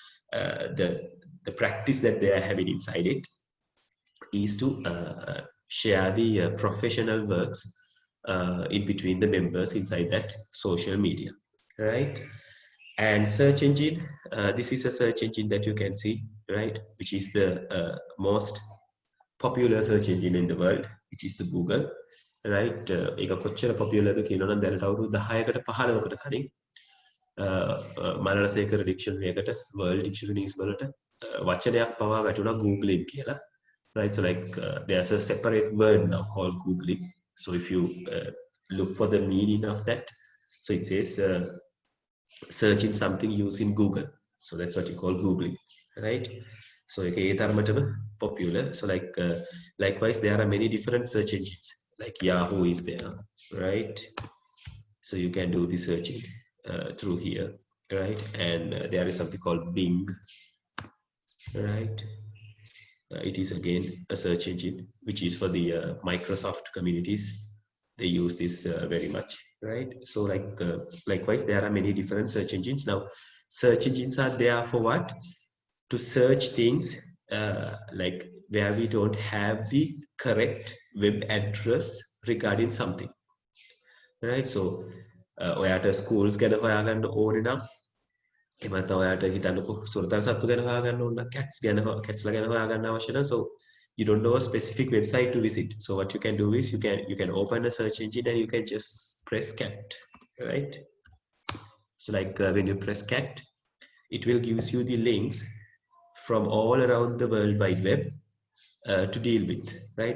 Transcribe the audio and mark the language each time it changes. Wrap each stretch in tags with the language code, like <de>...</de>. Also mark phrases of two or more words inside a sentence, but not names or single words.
<en>The practice that they are having inside it is to share the professional works in between the members inside that social media, right? And search engine, this is a search engine that you can see, right, which is the most popular search engine in the world, which is the Google, right?</en> <si>ඒක කොච්චර popular ද කියනවනම් දැනට අවුරුදු 10කට 15කට කලින් මනරසේකර ඩික්ෂනරි එකට,</si> <en>world dictionaries</en> <si>වලට වචනයක් පවා වැටුණා googling කියලා,</si> <en>right? So like there's a separate word now called googling. So if you look for the meaning of that, so it says searching something using Google. So that's what you call Googling, right? So okay,</en> <si>ඒ තරමටම popular.</si> <en>So like likewise, there are many different search engines. Like Yahoo is there, right? So you can do the searching through here, right? And there is something called Bing, right? It is again a search engine which is for the Microsoft communities. They use this very much, right? So like likewise, there are many different search engines. Now search engines are there for what? To search things like where we don't have the correct web address regarding something, right?</en> <si>So ඔයාට schools ගැන හොයාගන්න ඕනේ නම්, එමත් ඔයාට හිතන්නකො සුරතල් සත්තු ගැන හොයාගන්න ඕන නම්, cats ලා ගැන හොයාගන්න අවශ්‍ය නම්,</si> <en>so you don't know a specific website to visit. So what you can do is you can open a search engine and you can just press cat, right? So like when you press cat, it will gives you the links from all around the world wide web to deal with, right?</en>